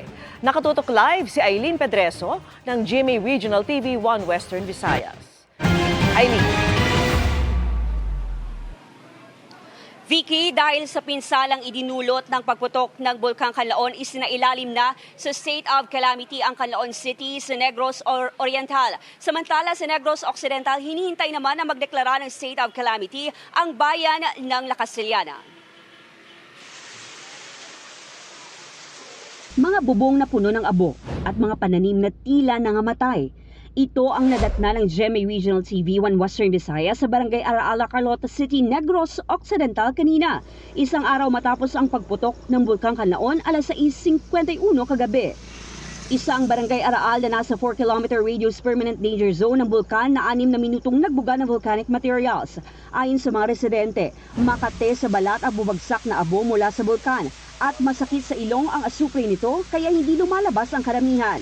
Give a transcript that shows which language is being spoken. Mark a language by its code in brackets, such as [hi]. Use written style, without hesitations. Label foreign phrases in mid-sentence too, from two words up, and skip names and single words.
[tl] Nakatutok live si Aileen Pedreso ng GMA Regional TV 1 Western Visayas. Aileen. Vicky, dahil sa pinsalang idinulot ng pagputok ng Bulkang Kanlaon, isinailalim na sa [en] state of calamity [tl] ang Canlaon City sa Negros Oriental. Samantala sa Negros Occidental, hinihintay naman na magdeklara ng [en] state of calamity [tl] ang bayan ng La Castellana. Mga bubong na puno ng abo at mga pananim na tila nangamatay. Ito ang nadatna ng GMA Regional TV 1 Western Visayas sa Barangay Araala, Carlota City, Negros Occidental kanina. Isang araw matapos ang pagputok ng Bulkang Kanlaon alas 6:51 kagabi. Isa ang Barangay Araal na nasa [en] 4-kilometer radius permanent danger zone [tl] ng bulkan na 6 na minutong nagbuga ng [en] volcanic materials. [tl] Ayon sa mga residente, makate sa balat ang bubagsak na abo mula sa bulkan at masakit sa ilong ang asupre nito kaya hindi lumalabas ang karamihan.